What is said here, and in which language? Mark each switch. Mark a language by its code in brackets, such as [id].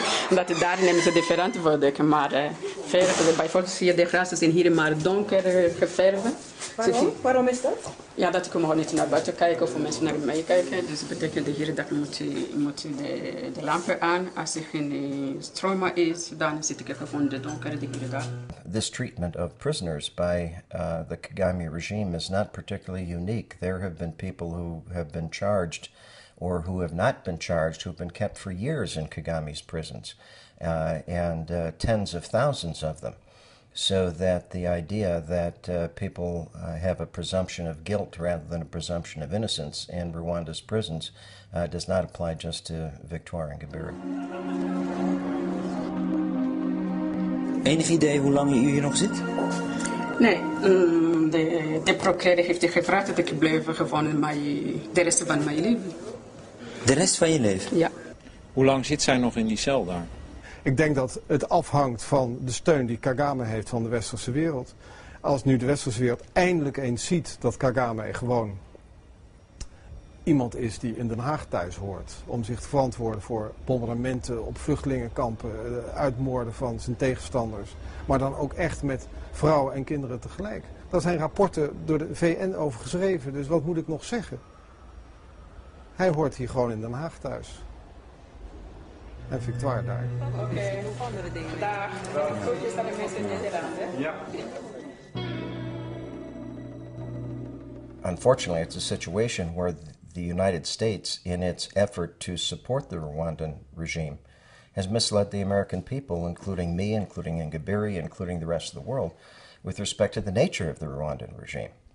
[nl] Omdat daar nemen ze de verantwoording. Maar bijvoorbeeld zie je de grassen zijn hier maar donker geverfd. Waarom? Waarom is dat? Ja, dat ik gewoon niet naar buiten kijken of mensen naar mij kijken. Dus dat betekent hier dat moet de lampen aan. Als er geen stroom is, dan zit ik gewoon de donker hier daar. [en] This treatment of prisoners by the Kagame regime is not particularly unique. There have been people who have been charged or who have not been charged, who have been kept for years in Kagame's prisons, and tens of thousands of them. So that the idea that people have a presumption of guilt rather than a presumption of innocence in Rwanda's prisons does not apply just to Victoire Ingabire. [nl] Enig idee hoe lang u hier nog zit? Nee, de procureur heeft gevraagd dat ik blijf gewoon de rest van mijn leven. De rest van je leven? Ja. Hoe lang zit zij nog in die cel daar? Ik denk dat het afhangt van de steun die Kagame heeft van de westerse wereld. Als nu de westerse wereld eindelijk eens ziet dat Kagame gewoon iemand is die in Den Haag thuis hoort. Om zich te verantwoorden voor bombardementen op vluchtelingenkampen, uitmoorden van zijn tegenstanders. Maar dan ook echt met vrouwen en kinderen tegelijk. Daar zijn rapporten door de VN over geschreven, dus wat moet ik nog zeggen? Hij hoort hier gewoon in Den Haag thuis. En Victoire daar. Oké, andere dingen. Dag. Groetjes aan de mensen in Nederland, hè? Ja. [en] Unfortunately, it's a situation where the United States, in its effort to support the Rwandan regime, has misled the American people, including me, including Ingabire, including the rest of the world, with respect to the nature of the Rwandan regime.